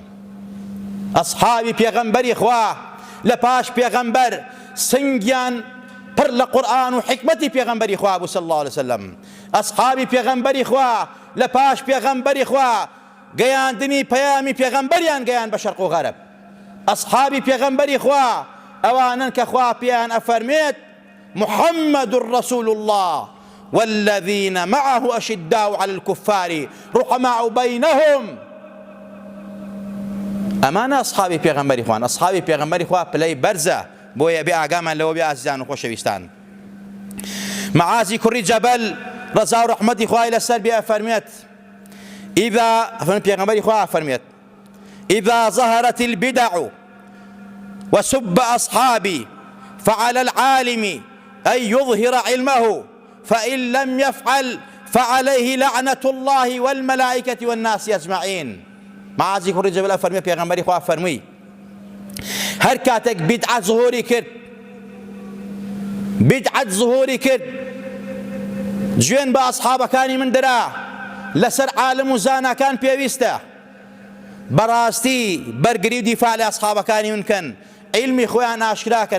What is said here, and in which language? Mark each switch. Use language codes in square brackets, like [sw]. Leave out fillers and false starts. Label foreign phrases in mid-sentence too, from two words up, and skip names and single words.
[ckb] ئەصحابی پێغەمبەری خوا لە پاش پێغەمبەر سنگیان پڕ لە قورئان و حکمەتی پێغەمبەری خوا بوو [ar] صلی الله علیه وسلم. [ckb] ئەصحابی پێغەمبەری خوا لە پاش پێغەمبەری خوا گەیاندنی پەیامی پێغەمبەریان گەیان بە شەرق و غەرب. ئەصحابی پێغەمبەری خوا ئەوانن کە خوا پێیان ئەفەرمێت [ar] محمد رسول الله والذين معه أشداء على الكفار رحماء بينهم. [ckb] ئەمانە ئەصحابی پێغەمبەری خوان، ئەصحابی پێغەمبەری خوا پلەی بەرزە، بۆیە بێ ئاگامان لەوە بێ ئازیزان و خۆشەویستان. معازی کوڕی جەبەل ڕەزا و ڕەحمەتی خوای لەسەر بێ ئەفەرمێت پێغەمبەری خوا ئەفەرمێت [ar] إذا ظهرت البدع وسب أصحابي فعلى العالم أن يظهر علمه فإن لم يفعل فعليه لعنة الله والملائكة والناس أجمعين. [ckb] معازی کوڕی جەبەل ئەفەرمێت پێغەمبەری خوا فەرمووی هەر کاتێک بیدعەت زهوری کرد گوێن بە ئەصحابەکانی من درا، لەسەر عالم و زاناکان پێویستە بەڕاستی بەرگری و دیفاع لە ئەصحابەکانی من کەن، عیلمی خۆیان ئاشکراکەن.